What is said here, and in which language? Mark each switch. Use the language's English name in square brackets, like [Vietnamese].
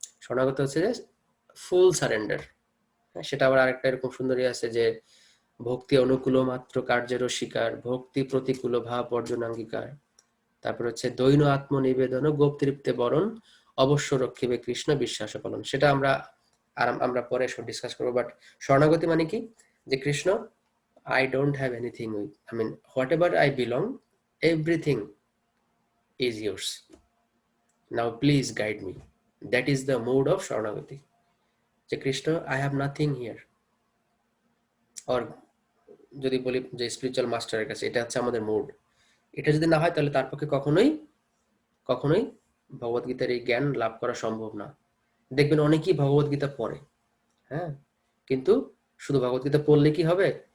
[Bangla] শরণাগত হচ্ছে যে ফুল সারেন্ডার। সেটা আবার আরেকটা এরকম সুন্দরী আছে যে ভক্তি অনুকূল মাত্র কার্যের শিকার, ভক্তি প্রতিকূল ভাব বর্জন অঙ্গীকার। তারপর হচ্ছে দৈন আত্মনিবেদন গোপতৃপ্তে বরণ, অবশ্য রক্ষিবে কৃষ্ণ বিশ্বাস পালন। সেটা আমরা পরে ডিসকাস করবো। বাট শরণাগতি মানে কি? [English] যে Krishna, I don't have anything with, I mean, whatever I belong, everything is yours. Now please guide me. That is the mode of Sharanagati. যে Krishna, I have nothing here. [Bangla] or যদি বলি যে স্পিরিচুয়াল মাস্টারের কাছে, এটা হচ্ছে আমাদের মোড। এটা যদি না হয় তাহলে তার পক্ষে কখনোই কখনোই ভগবদ্গীতার এই জ্ঞান লাভ করা সম্ভব না। দেখবেন অনেকেই ভগবদ্গীতা পড়ে, হ্যাঁ, কিন্তু শুধু ভগবদ্গীতা পড়লে কি হবে?